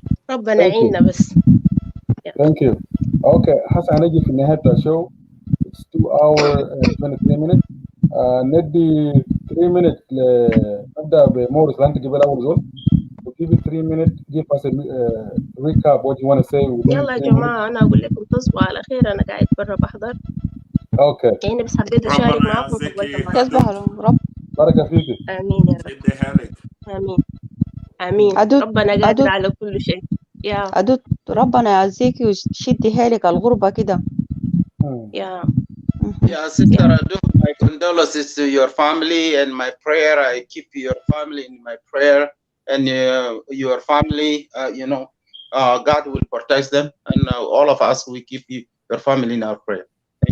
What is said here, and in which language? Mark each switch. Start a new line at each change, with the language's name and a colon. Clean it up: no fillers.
Arabic: ربنا يعيننا بس.
English: Thank you.
Arabic: Okay, حسن هنجي في نهاية الشو.
English: It's 2 hours and 23 minutes.
Arabic: ندي
English: 3 minutes
Arabic: نبدأ بمورس لأنت قبل أول زول.
English: We'll give you 3 minutes. Give us a recap what you want to say.
Arabic: يلا يا جماعة أنا أقول لكم تصبحوا على خير. أنا قاعد برا بحضر.
English: Okay.
Arabic: يعني بس حبيت أشارك معكم. تصبحوا رب. بركة فيك. آمين يا رب. آمين آمين. ربنا قادر على كل شيء. يا أدود ربنا يعزيكي وشدي حيلك الغربة كده. يا
English: sister Adu, my condolences to your family and my prayer. I keep your family in my prayer, and your family, God will protect them, and all of us, we keep your family in our prayer. Thank you.